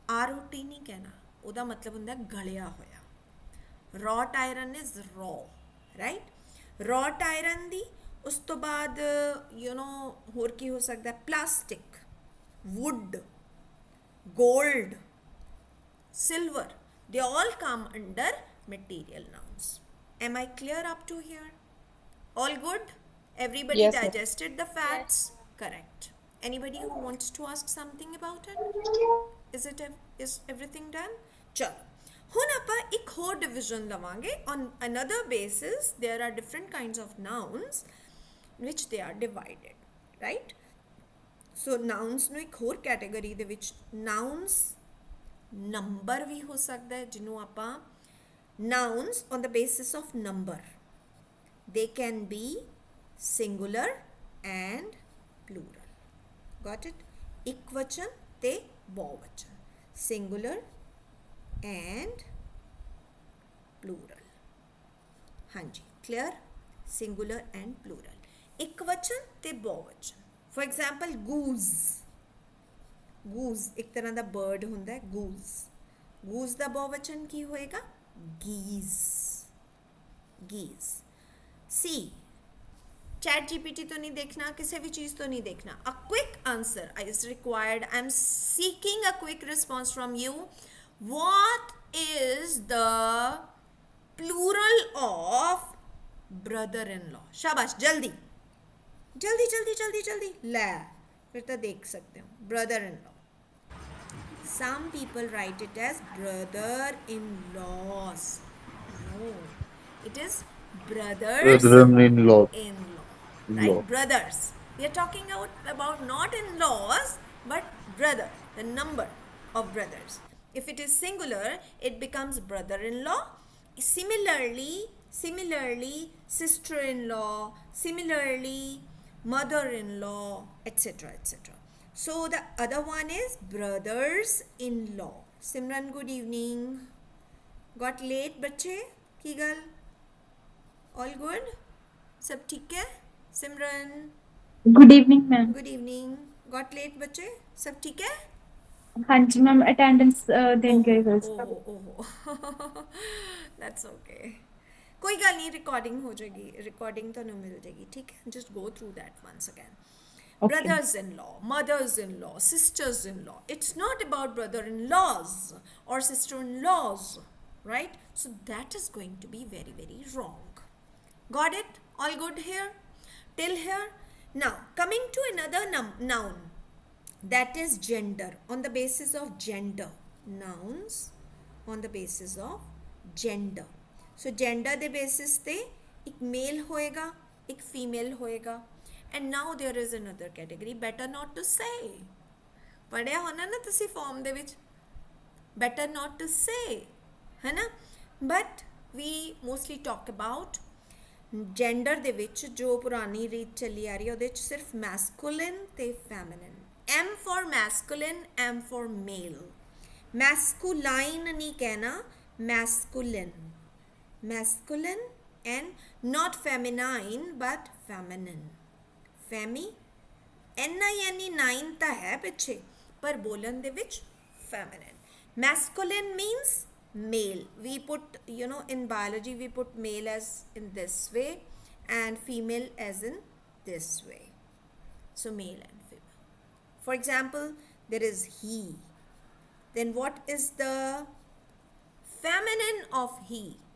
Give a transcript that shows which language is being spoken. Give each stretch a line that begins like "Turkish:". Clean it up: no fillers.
Punjabi: ROT ਨਹੀਂ ਕਹਿਣਾ, ਉਹਦਾ ਮਤਲਬ ਹੁੰਦਾ ਗਲਿਆ ਹੋਇਆ.
English: wrought iron is raw, right?
Punjabi: wrought iron ਦੀ ਉਸ ਤੋਂ ਬਾਅਦ ਹੋਰ ਕੀ ਹੋ ਸਕਦਾ?
English: Plastic, wood, gold, silver, they all come under material nouns. Am I clear up to here? All good? Everybody Yes, sir. digested the facts? Correct. Anybody who wants to ask something about it? Is everything done?
Punjabi: चलो ਹੁਣ ਆਪਾਂ ਇੱਕ ਹੋਰ division ਲਵਾਂਗੇ.
English: On another basis, there are different kinds of nouns which they are divided, right?
Punjabi: So nouns ਨੂੰ ਇੱਕ ਹੋਰ category ਦੇ ਵਿੱਚ nouns ਨੰਬਰ ਵੀ ਹੋ ਸਕਦਾ ਹੈ, ਜਿਹਨੂੰ ਆਪਾਂ
English: nouns on the basis of number. They can be singular and plural. Got it?
Punjabi: ਇਕਵਚਨ ਤੇ ਬਹੁਵਚਨ,
English: singular and plural.
Punjabi: ਹਾਂਜੀ, clear? singular and plural, ਇਕਵਚਨ ਤੇ ਬਹੁਵਚਨ.
English: For example, goose.
Punjabi: goose ਇੱਕ ਤਰ੍ਹਾਂ ਦਾ bird ਹੁੰਦਾ ਹੈ, goose. goose ਦਾ ਬਹੁਵਚਨ ਕੀ ਹੋਏਗਾ? geese. geese. See, ChatGPT ਤੋਂ ਨਹੀਂ ਦੇਖਣਾ, ਕਿਸੇ ਵੀ ਚੀਜ਼ ਤੋਂ ਨਹੀਂ ਦੇਖਣਾ.
English: A quick answer is required. I am seeking a quick response from you. What is the plural of brother-in-law?
Hindi: शाबाश, जल्दी जल्दी जल्दी जल्दी जल्दी. ले फिर तो देख सकते हो. brother-in-law.
English: Some people write it as brother-in-laws. No, it is Brother-in-law. in-law, right? Brothers. We are talking about not in-laws, but brother, the number of brothers. If it is singular, it becomes brother-in-law. Similarly, sister-in-law, similarly, mother-in-law, etc., etc. So the other one is brothers-in-law. Simran, good evening. Got late, बच्चे?
Punjabi: की गल?
English: All good?
Hindi: सब ठीक है?
English: Simran? Good evening, ma'am. Good evening. Got late बच्चे,
Hindi: सब ठीक है? हाँ जी मैम, अटेंडेंस देन गए हुए थे। ओहो
English: that's okay,
Hindi: कोई गल नहीं, रिकॉर्डिंग हो जाएगी, रिकॉर्डिंग तो नहीं मिल जाएगी, ठीक है?
English: Just go through that once again. Okay. Brothers-in-law, mothers-in-law, sisters-in-law. It's not about brother-in-laws or sister-in-laws, right? So that is going to be very, very wrong. Got it? All good here? Till here? Now, coming to another noun, that is gender, on the basis of gender. Nouns on the basis of gender.
Punjabi: So gender ਦੇ basis ਤੇ ਇੱਕ male ਹੋਏਗਾ, ਇੱਕ female ਹੋਏਗਾ.
English: And now there is another category, better not to say.
Punjabi: ਪੜਿਆ ਹੋਣਾ ਨਾ ਤੁਸੀਂ ਫਾਰਮ ਦੇ ਵਿੱਚ,
English: better not to say,
Punjabi: ਹੈ ਨਾ?
English: But we mostly talk about
Punjabi: gender ਦੇ ਵਿੱਚ ਜੋ ਪੁਰਾਣੀ ਰੀਤ ਚੱਲੀ ਆ ਰਹੀ ਹੈ ਉਹਦੇ ਵਿੱਚ ਸਿਰਫ masculine ਤੇ feminine.
English: M for masculine, M for male. Masculine
Hindi: नहीं कहना,
English: masculine. Masculine and not feminine but feminine.
Punjabi: Femi, N-I-N-E 9 ਤਾਂ ਹੈ ਪਿੱਛੇ, ਪਰ ਬੋਲਣ ਦੇ ਵਿੱਚ feminine.
English: Masculine means male. We put, you know, in biology we put male as in this way and female as in this way. So male and female. For example, there is he. Then what is the feminine of he?